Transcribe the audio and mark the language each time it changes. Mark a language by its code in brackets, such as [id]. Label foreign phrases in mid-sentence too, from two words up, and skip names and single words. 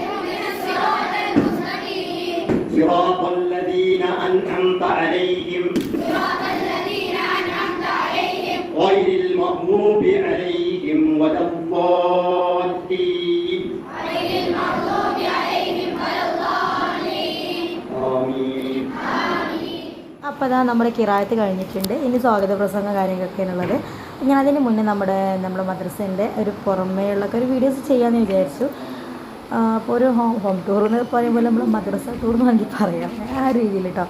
[ar] صراط الذين أنعمت عليهم غير المغضوب عليهم ولا الضالين آمين. [ml] അപ്പോൾ നമ്മുടെ കിറായത്ത് കഴിഞ്ഞിട്ടുണ്ട്. ഇനി സ്വാഗത പ്രസംഗ കാര്യങ്ങളൊക്കെയാണുള്ളത്. ഞാൻ അതിന് മുന്നേ നമ്മുടെ മദ്രസേൻ്റെ ഒരു പുറമേയുള്ളൊക്കെ ഒരു വീഡിയോസ് ചെയ്യാമെന്ന് വിചാരിച്ചു. അപ്പോൾ ഒരു [en] home tour [ml] എന്ന് പറയുമ്പോൾ നമ്മൾ മദ്രസ ടൂർ എന്ന് വേണമെങ്കിൽ പറയാം, ആ രീതിയിൽ കേട്ടോ.